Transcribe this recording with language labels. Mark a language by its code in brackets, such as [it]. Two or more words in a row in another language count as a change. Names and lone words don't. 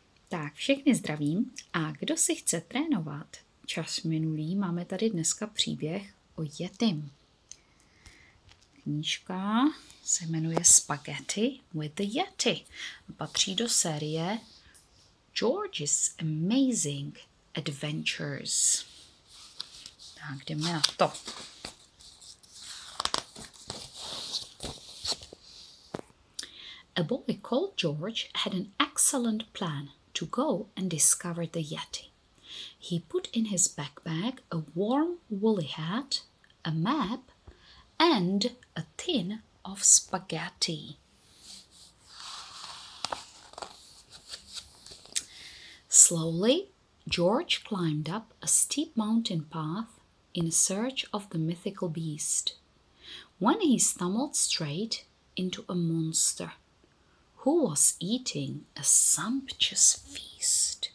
[cs] Tak, všechny zdravím a kdo si chce trénovat čas minulý, máme tady dneska příběh o yetim. Knížka se jmenuje Spaghetti with the Yeti. Patří do série George's Amazing Adventures. Tak, jdeme na to. [en] A boy called George had an excellent plan to go and discover the Yeti. He put in his backpack a warm woolly hat, a map, and a tin of spaghetti. Slowly, George climbed up a steep mountain path in search of the mythical beast, when he stumbled straight into a monster who was eating a sumptuous feast.